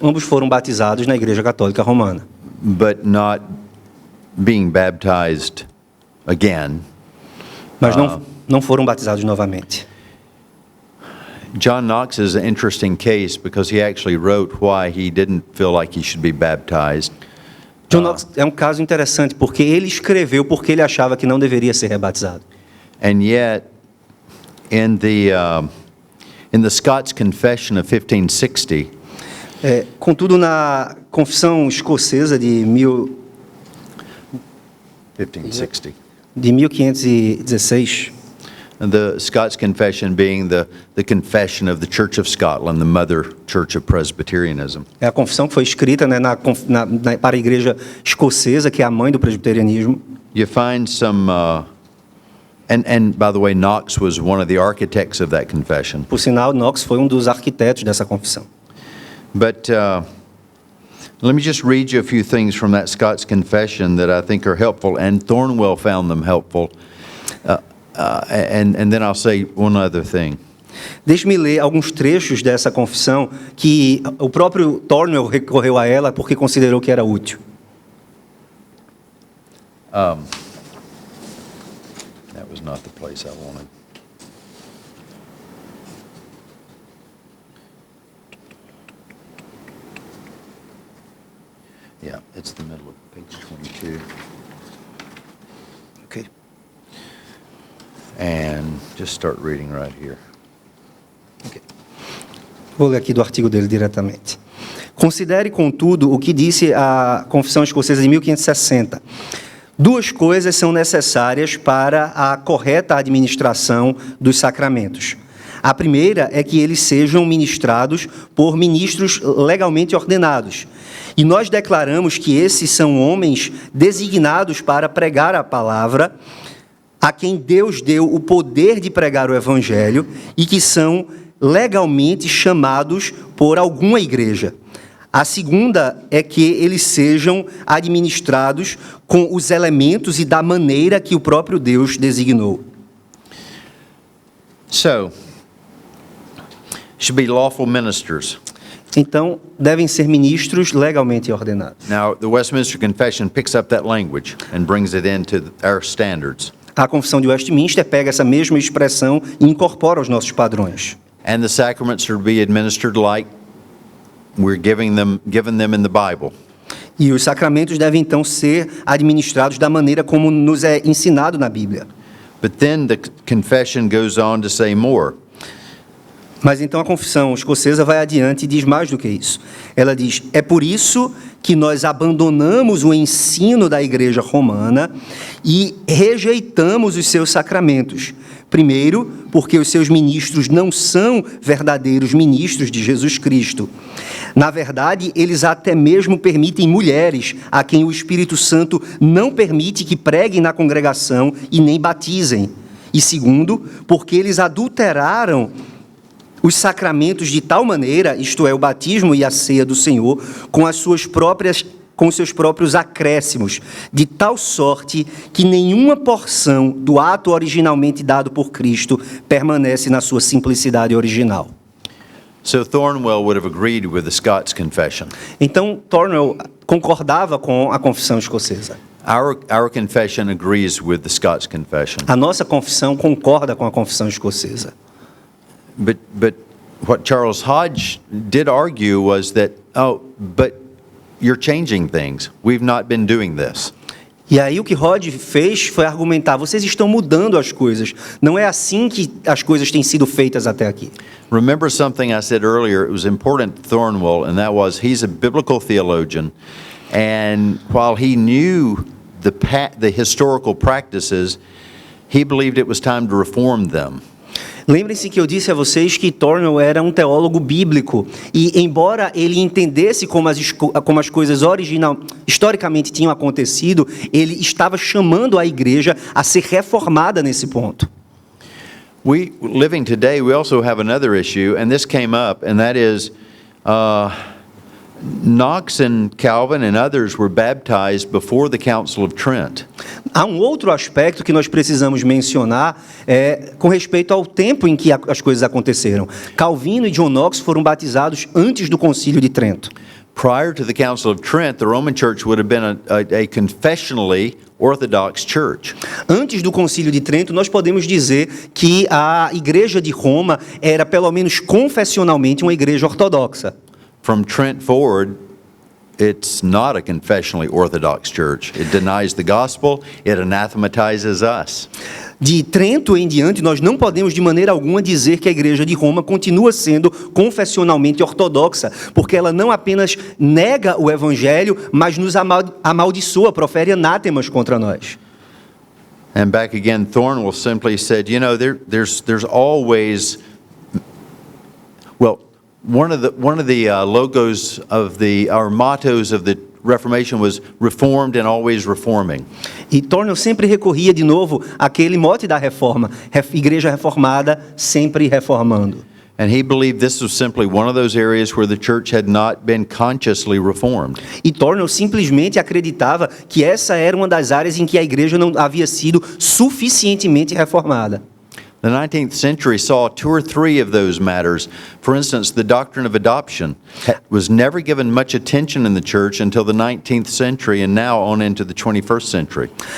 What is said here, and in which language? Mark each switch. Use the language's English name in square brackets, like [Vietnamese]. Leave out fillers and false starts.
[Portuguese] ambos foram batizados na Igreja Católica Romana, [English] but not being baptized again. [Portuguese] mas não foram batizados novamente. [English] John Knox is an interesting case because he actually wrote why he didn't feel like he should be baptized. [Portuguese] John Knox é um caso interessante porque ele escreveu porque ele achava que não deveria ser rebatizado. [English] And yet, in the Scots Confession of 1560, [Portuguese] Contudo, na Confissão Escocesa de 1560, 1516, [English] The Scots Confession being the confession of the Church of Scotland, the mother church of Presbyterianism. [Portuguese] É a confissão que foi escrita, né, para a igreja escocesa, que é a mãe do presbiterianismo. [English] You find some, and by the way, Knox was one of the architects of that confession. [Portuguese] Por sinal, Knox foi um dos arquitetos dessa confissão. [English] But let me just read you a few things from that Scots Confession that I think are helpful, and Thornwell found them helpful. And then I'll say one other thing. [Portuguese] Deixe-me ler alguns trechos dessa confissão que o próprio Thornwell recorreu a ela porque considerou que era útil. [English] That was not the place I wanted. Yeah, it's the middle of page 22. Okay. And just start reading right here. [Portuguese] Vou ler aqui do artigo dele diretamente. Considere, contudo, o que disse a Confissão Escocesa de 1560. Duas coisas são necessárias para a correta administração dos sacramentos. A primeira é que eles sejam ministrados por ministros legalmente ordenados. E nós declaramos que esses são homens designados para pregar a palavra, a quem Deus deu o poder de pregar o Evangelho e que são legalmente chamados por alguma igreja. A segunda é que eles sejam administrados com os elementos e da maneira que o próprio Deus designou. [English] So, should be lawful ministers. [Portuguese] Então, devem ser ministros legalmente ordenados. [English] Now, the Westminster Confession picks up that language and brings it into our standards. [Portuguese] A Confissão de Westminster pega essa mesma expressão e incorpora aos nossos padrões. [English] And the sacraments are to be administered like we're given them in the Bible. [Portuguese] E os sacramentos devem então ser administrados da maneira como nos é ensinado na Bíblia. [English] But then the confession goes on to say more. [Portuguese] Mas então a Confissão Escocesa vai adiante e diz mais do que isso. Ela diz: é por isso que nós abandonamos o ensino da Igreja Romana e rejeitamos os seus sacramentos. Primeiro, porque os seus ministros não são verdadeiros ministros de Jesus Cristo. Na verdade, eles até mesmo permitem mulheres a quem o Espírito Santo não permite que preguem na congregação e nem batizem. E segundo, porque eles adulteraram os sacramentos de tal maneira, isto é, o batismo e a ceia do Senhor, com os seus próprios acréscimos, de tal sorte que nenhuma porção do ato originalmente dado por Cristo permanece na sua simplicidade original. [English] So Thornwell would have agreed with the Scots Confession. [Portuguese] Então, Thornwell concordava com a Confissão Escocesa. [English] Our confession agrees with the Scots Confession. [Portuguese] A nossa confissão concorda com a Confissão Escocesa. [English] But what Charles Hodge did argue was that, but you're changing things. We've not been doing this. [Portuguese] E aí o que Hodge fez foi argumentar: vocês estão mudando as coisas. Não é assim que as coisas têm sido feitas até aqui. [English] Remember something I said earlier, it was important to Thornwell, and that was he's a biblical theologian, and while he knew the historical practices, he believed it was time to reform them. [Portuguese] Lembrem-se que eu disse a vocês que Thornwell era um teólogo bíblico e, embora ele entendesse como as coisas historicamente tinham acontecido, ele estava chamando a igreja a ser reformada nesse ponto. [English] Living today, we also have another issue, and this came up, and that is Knox and Calvin and others were baptized before the Council of Trent. [Portuguese] Há um outro aspecto que nós precisamos mencionar com respeito ao tempo em que as coisas aconteceram. Calvino e John Knox foram batizados antes do Concílio de Trento. [English] Prior to the Council of Trent, the Roman Church would have been a confessionally Orthodox church. [Portuguese] Antes do Concílio de Trento, nós podemos dizer que a Igreja de Roma era, pelo menos confessionalmente, uma igreja ortodoxa. [English] From Trent forward, it's not a confessionally Orthodox church. It denies the gospel, it anathematizes us. [Portuguese] De Trento em diante, nós não podemos de maneira alguma dizer que a Igreja de Roma continua sendo confessionalmente ortodoxa, porque ela não apenas nega o Evangelho, mas nos amaldiçoa, profere anátemas contra nós. [English] And back again, Thornwell simply said, you know, there's always, well, one of the logos of our mottos of the Reformation was reformed and always reforming. [Portuguese] E Thornwell sempre recorria de novo àquele mote da reforma, igreja reformada, sempre reformando. [English] And he believed this was simply one of those areas where the church had not been consciously reformed. [Portuguese] E Thornwell simplesmente acreditava que essa era uma das áreas em que a igreja não havia sido suficientemente reformada. [English] The 19th century saw 2 or 3 of those matters. For instance, the doctrine of adoption was never given much attention in the church until the 19th century and now on into the 21st century.